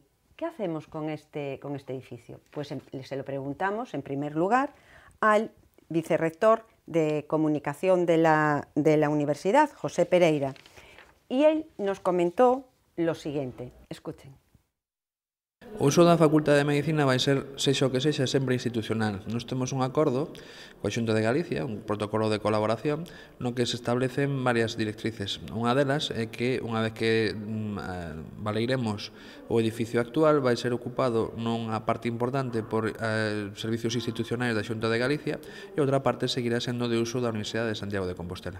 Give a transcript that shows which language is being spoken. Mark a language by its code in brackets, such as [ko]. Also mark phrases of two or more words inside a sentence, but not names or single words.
[es] ¿Qué hacemos con este edificio? Pues se lo preguntamos, en primer lugar, al vicerrector de Comunicación de la Universidad, José Pereira, y él nos comentó lo siguiente. Escuchen. [gl] O uso da Facultade de Medicina vai ser, sexa o que sexa, sempre institucional. Nos temos un acordo coa Xunta de Galicia, un protocolo de colaboración, no que se establecen varias directrices. Unha delas é que, unha vez que valeiremos o edificio actual, vai ser ocupado nunha parte importante por servicios institucionais da Xunta de Galicia e outra parte seguirá sendo de uso da Universidade de Santiago de Compostela.